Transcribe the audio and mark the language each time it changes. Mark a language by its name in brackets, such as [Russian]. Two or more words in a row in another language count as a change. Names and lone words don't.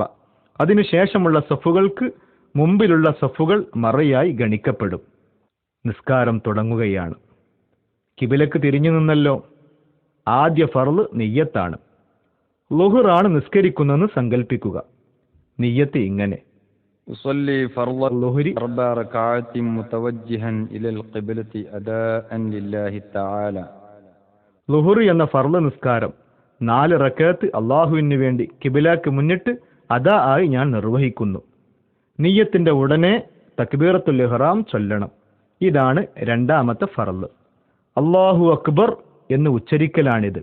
[Malayalam] അതിനുശേഷമുള്ള സഫുകൾക്ക് മുമ്പിലുള്ള സഫുകൾ മറയായി ഗണിക്കപ്പെടും. നിസ്കാരം തുടങ്ങുകയാണ്. കിബിലക്ക് തിരിഞ്ഞു നിന്നല്ലോ. ആദ്യ ഫർള് നിയ്യത്താണ്. ളുഹറാണ് നിസ്കരിക്കുന്നതെന്ന് സങ്കല്പിക്കുക. നിയ്യത്ത് ഇങ്ങനെ: [Arabic] يصلي فرض الظهر 4 ركعات متوجها إلى القبلة أداء لله تعالى. [Malayalam] ളുഹർ എന്ന ഫർള് നിസ്കാരം 4 റക്അത്ത് അള്ളാഹുവിന് വേണ്ടി കിബിലക്ക് മുന്നിട്ട് അദാ ആയി ഞാൻ നിർവഹിക്കുന്നു. നിയ്യത്തിന്റെ ഉടനെ [Arabic] تكبيرة الإحرام [Malayalam] ചൊല്ലണം. ഇതാണ് 2ാമത്തെ ഫർള്. [Arabic] الله أكبر [Malayalam] എന്ന് ഉച്ചരിക്കലാണിത്.